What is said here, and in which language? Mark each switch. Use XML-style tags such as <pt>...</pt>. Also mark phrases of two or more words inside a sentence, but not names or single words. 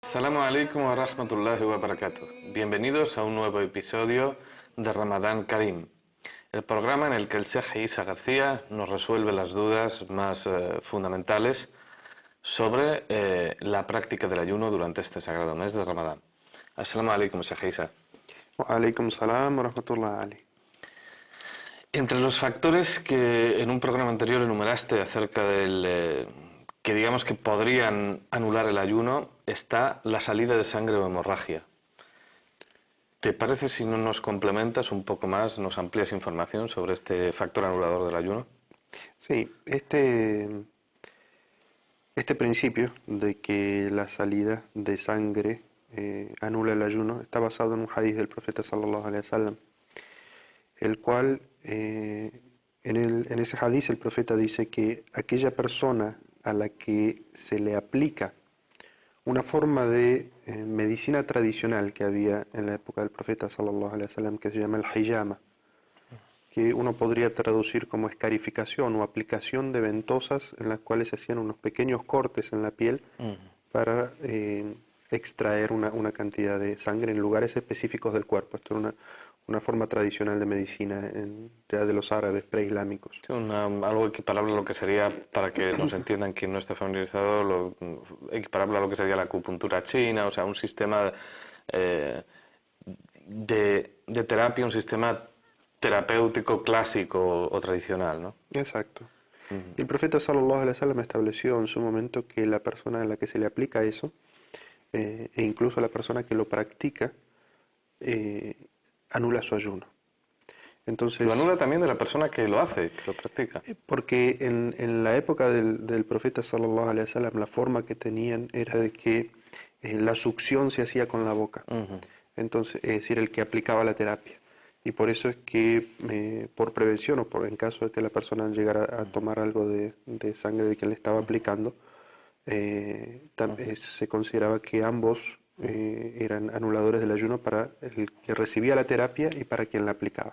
<ar>السلام عليكم ورحمة الله وبركاته.</ar> <es>Bienvenidos a un nuevo episodio de Ramadán Karim, el programa en el que el Sheikh Isa García nos resuelve las dudas más fundamentales sobre la práctica del ayuno durante este sagrado mes de Ramadán.</es> <ar>السلام عليكم, Sheikh Isa. وعليكم السلام ورحمة الله عليه.</ar> <es>Entre los factores que en un programa anterior enumeraste acerca del que digamos que podrían anular el ayuno está la salida de sangre o hemorragia. ¿Te parece si no nos complementas un poco más, nos amplías información sobre este factor anulador del ayuno? Sí, este principio de que la salida de sangre anula el ayuno está basado en un hadith del profeta</es> <ar>صلى الله عليه وسلم,</ar> <es>el cual en ese hadith el profeta dice que aquella persona a la que se le aplica una forma de medicina tradicional que había en la época del profeta</es> <ar>صلى الله عليه وسلم,</ar> <es>que se llama el hijama, que uno podría traducir como escarificación o aplicación de ventosas en las cuales se hacían unos pequeños cortes en la piel para extraer una cantidad de sangre en lugares específicos del cuerpo. Esto era una forma tradicional de medicina ya de los árabes preislámicos. Sí, algo equiparable a lo que sería, para que nos entiendan quien no esté familiarizado, equiparable a lo que sería la acupuntura china, o sea, un sistema de terapia, un sistema terapéutico clásico o tradicional, ¿no? Exacto. Y el profeta</es> <ar>صلى الله عليه وسلم</ar> <es>estableció en su momento que la persona a la que se le aplica eso, e incluso la persona que lo practica, anula su ayuno. Entonces, Lo anula también de la persona que lo hace, que lo practica. porque en la época del profeta</es> <ar>صلى الله عليه وسلم</ar> <es>la forma que tenían era de que la succión se hacía con la boca. Entonces, es decir, el que aplicaba la terapia. Y por eso es que por prevención o en caso de que la persona llegara a tomar algo de sangre de quien le estaba aplicando, se consideraba que ambos eran anuladores del ayuno para el que recibía la terapia y para quien la aplicaba.</es>